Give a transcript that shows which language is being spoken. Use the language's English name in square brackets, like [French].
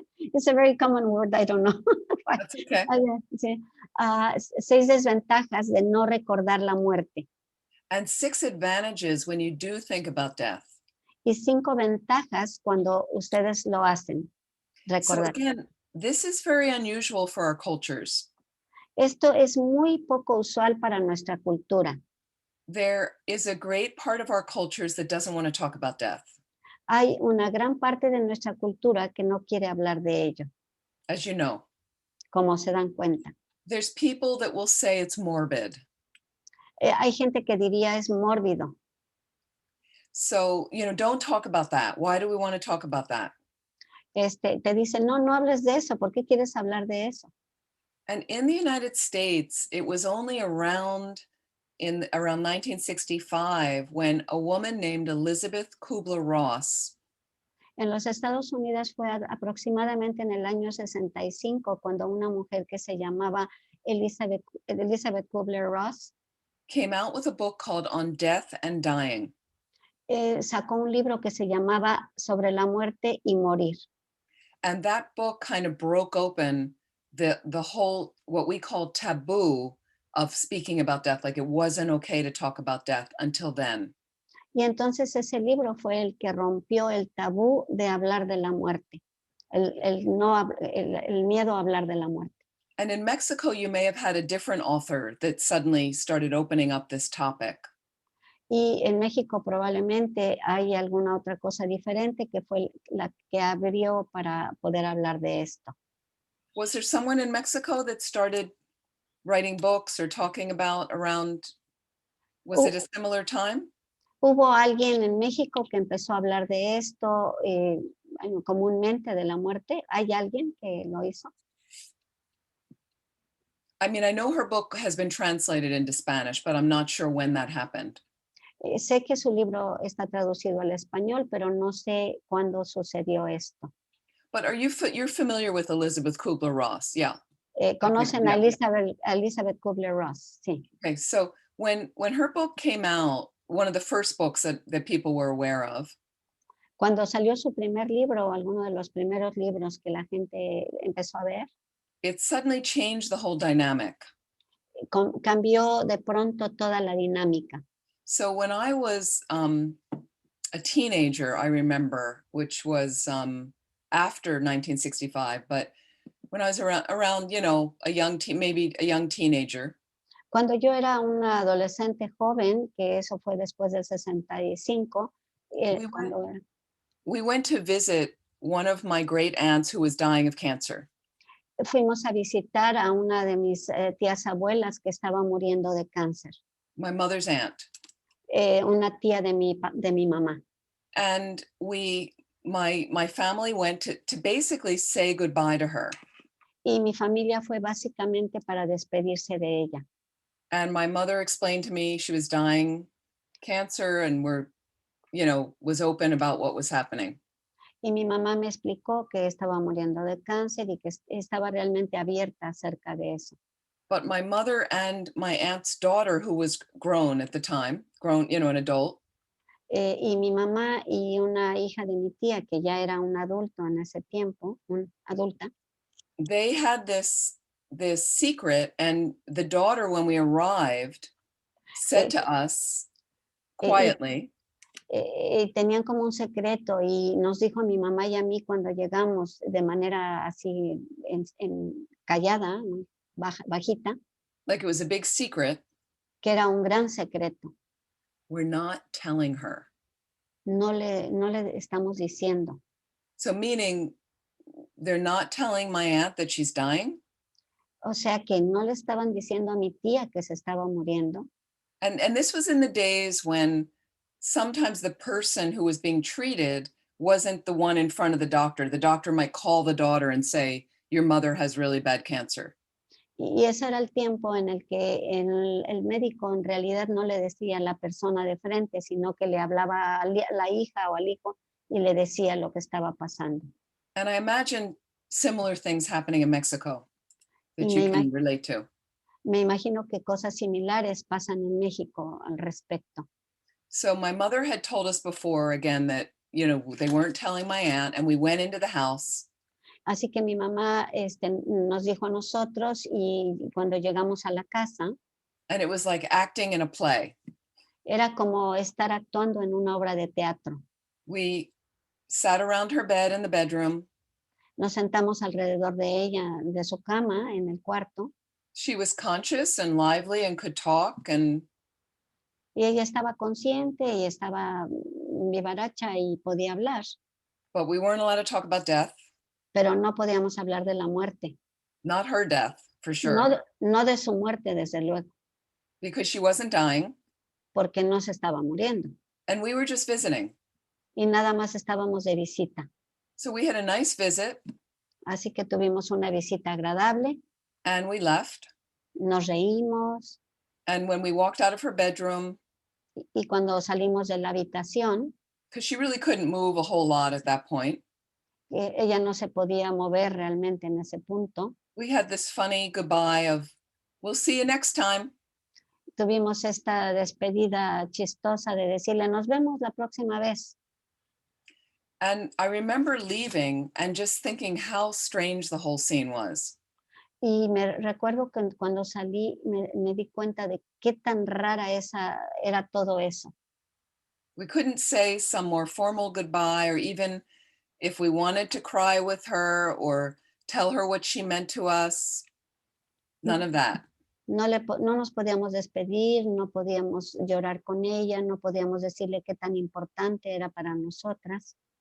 [English] It's a very common word, I don't know. That's okay. [Spanish] Sí. 6 desventajas de no recordar la muerte. [English] And 6 advantages when you do think about death. [Spanish] Y 5 ventajas cuando ustedes lo hacen. [English] So [Spanish] Recordar. [English] again, this is very unusual for our cultures. [Spanish] Esto es muy poco usual para nuestra cultura. [English] There is a great part of our cultures that doesn't want to talk about death. [Spanish] Hay una gran parte de nuestra cultura que no quiere hablar de ello, [English] As you know, [Spanish] como se dan cuenta. [English] there's people that will say it's morbid. [Spanish] Hay gente que diría es mórbido. [English] So, don't talk about that. Why do we want to talk about that? [Spanish] Te dicen, no, no hables de eso. ¿Por qué quieres hablar de eso? [English] And in the United States, it was only around 1965 when a woman named Elizabeth Kubler-Ross [Spanish] En los Estados Unidos fue aproximadamente en el año 65 cuando una mujer que se llamaba Elizabeth Kubler-Ross [English] came out with a book called On Death and Dying. [Spanish] Sacó un libro que se llamaba Sobre la muerte y morir. [English] And that book kind of broke open the whole, what we call taboo of speaking about death. Like it wasn't okay to talk about death until then. [Spanish] Y entonces ese libro fue el que rompió el tabú de hablar de la muerte, el miedo a hablar de la muerte. [English] And in Mexico, you may have had a different author that suddenly started opening up this topic. [Spanish] Y en México probablemente hay alguna otra cosa diferente que fue la que abrió para poder hablar de esto. [English] Was there someone in Mexico that started writing books or talking about around, was it a similar time? [Spanish] Hubo alguien en México que empezó a hablar de esto comúnmente de la muerte. ¿Hay alguien que lo hizo? [English] I mean, I know her book has been translated into Spanish, but I'm not sure when that happened. [Spanish] Sé que su libro está traducido al español, pero no sé cuándo sucedió esto. [English] But you're familiar with Elizabeth Kubler-Ross? Yeah. [Spanish] ¿Conocen [English] Yeah. [Spanish] a Elizabeth Kubler-Ross? Sí. [English] Okay, so when her book came out, one of the first books that people were aware of, [Spanish] Cuando salió su primer libro, o alguno de los primeros libros que la gente empezó a ver, [English] it suddenly changed the whole dynamic. [Spanish] cambió de pronto toda la dinámica. [English] So when I was a teenager, I remember, which was after 1965, but when I was around maybe a young teenager. [Spanish] Cuando yo era una adolescente joven, que eso fue después del 65, [English] we went to visit one of my great aunts who was dying of cancer. [Spanish] Fuimos a visitar a una de mis tías abuelas que estaba muriendo de cáncer. [English] My mother's aunt. [Spanish] Una tía de mi mamá. [English] And my family went to basically say goodbye to her. [Spanish] Y mi familia fue básicamente para despedirse de ella. [English] And my mother explained to me she was dying cancer and was open about what was happening. [Spanish] Y mi mamá me explicó que estaba muriendo de cáncer y que estaba realmente abierta acerca de eso. [English] But my mother and my aunt's daughter, who was grown at the time, an adult. [Spanish] y mi mamá y una hija de mi tía, que ya era un adulto en ese tiempo, adulta, [English] they had this secret, and the daughter, when we arrived, said to us quietly, [Spanish] tenían como un secreto y nos dijo a mi mamá y a mí cuando llegamos de manera así callada, muy bajita, [English] like it was a big secret, [Spanish] que era un gran secreto. [English] we're not telling her. [Spanish] No le estamos diciendo. [English] So meaning they're not telling my aunt that she's dying. [Spanish] O sea que no le estaban diciendo a mi tía que se estaba muriendo. [English] And this was in the days when sometimes the person who was being treated wasn't the one in front of the doctor. The doctor might call the daughter and say, your mother has really bad cancer. [Spanish] Y ese era el tiempo en el que el médico en realidad no le decía a la persona de frente, sino que le hablaba a la hija o al hijo y le decía lo que estaba pasando. [English] And I imagine similar things happening in Mexico that [Spanish] Y [English] you can relate to. [Spanish] me imagino que cosas similares pasan en México al respecto. [English] So my mother had told us before again that, you know, they weren't telling my aunt, and we went into the house. [Spanish] Así que mi mamá nos dijo a nosotros y cuando llegamos a la casa, [English] And it was like acting in a play. [Spanish] era como estar actuando en una obra de teatro. [English] We sat around her bed in the bedroom. [Spanish] Nos sentamos alrededor de ella, de su cama, en el cuarto, [English] She was conscious and lively and could talk, and [Spanish] y ella estaba consciente y estaba vivaracha y podía hablar, [English] but we weren't allowed to talk about death, [Spanish] pero no podíamos hablar de la muerte. [English] not her death for sure, [Spanish] No de su muerte, desde luego, [English] because she wasn't dying, [Spanish] porque no se estaba muriendo. [English] and we were just visiting. [Spanish] Y nada más estábamos de visita. [English] So we had a nice visit, [Spanish] Así que tuvimos una visita agradable, [English] and we left. [Spanish] nos reímos, [English] And when we walked out of her bedroom, [Spanish] y cuando salimos de la habitación, [English] because she really couldn't move a whole lot at that point, [Spanish] ella no se podía mover realmente en ese punto, [English] we had this funny goodbye of, we'll see you next time. [Spanish] tuvimos esta despedida chistosa de decirle, nos vemos la próxima vez. [English] And I remember leaving and just thinking how strange the whole scene was. [Spanish] Y me recuerdo que cuando salí me di cuenta de qué tan rara era todo eso. [English] We couldn't say some more formal goodbye, or even if we wanted to cry with her or tell her what she meant to us. None of that. [Spanish] No nos podíamos despedir, no podíamos llorar con ella, no podíamos decirle qué tan importante era para nosotros.